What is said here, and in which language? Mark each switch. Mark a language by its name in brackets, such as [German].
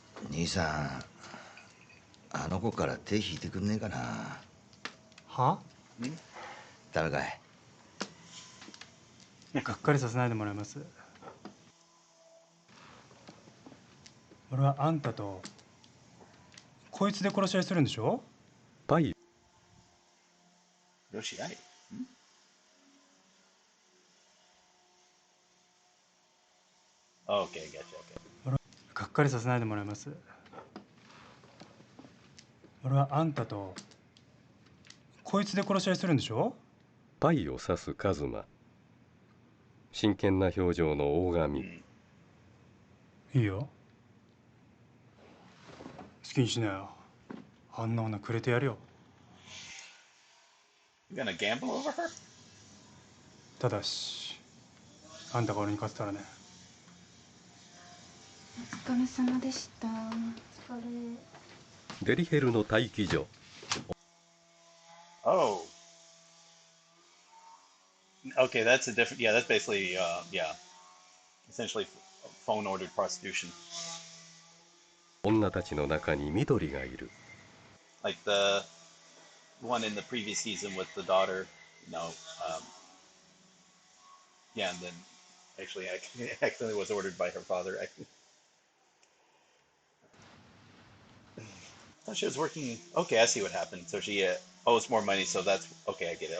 [Japanese] 兄さんあの子から手引いてくんねえかな。は？ダメかい？がっかりさせないでもらいます。俺はあんたとこいつで殺し合いするんでしょ？パイ。殺し合い？ [English] Okay, gotcha, okay. [Japanese] がっかりさせないでもらいます。俺はあんたとこいつで殺し合いするんでしょ？パイを指す一馬。真剣な表情の大神。いいよ。好きにしなよ。あんな女くれてやるよ。 [English] You gonna gamble over her? [Japanese] ただしあんたが俺に勝てたらね。お疲れ様でした。デリヘルの待機所。 [English] Oh. Okay, that's a different. Yeah, that's basically, yeah, essentially phone ordered prostitution. [Japanese] 女たちの中に緑がいる。 [English] Like the one in the previous season with the daughter, you know, yeah, and then Actually, I accidentally was ordered by her father. Oh, she was working. Okay, I see what happened. So she owes more money, so that's okay. I get it.